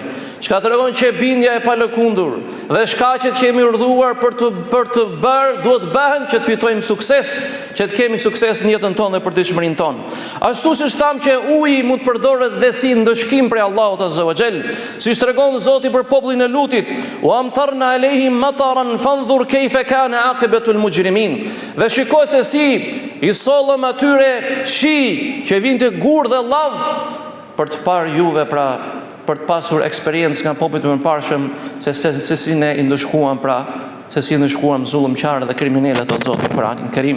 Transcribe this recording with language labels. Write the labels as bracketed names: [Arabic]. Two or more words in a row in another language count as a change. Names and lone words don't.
[Albanian] Çka tregon që bindja e palëkundur dhe shkaqet që jemi urdhëruar për të bërë duhet bëhen që të fitojmë sukses, që të kemi sukses në jetën tonë dhe për ditëshmërinë tonë. Ashtu siç tham që uji mund të përdoret dhe si ndëshkim prej Allahut [Arabic] عز وجل, [Albanian] siç tregon Zoti për popullin e Lutit, [Arabic] وأمطرنا عليهم مطرا فانظر كيف كان عاقبة المجرمين. [Albanian] Dhe shikoj se si I sollëm atyre shi që vinte gur dhe llav për të parë juve pra për të pasur eksperiencë nga popujt e mëparshëm se si ne I ndëshkuam pra se si ndëshkuam zullumqarë dhe kriminale, thot Zoti në Kur'anin Kerim.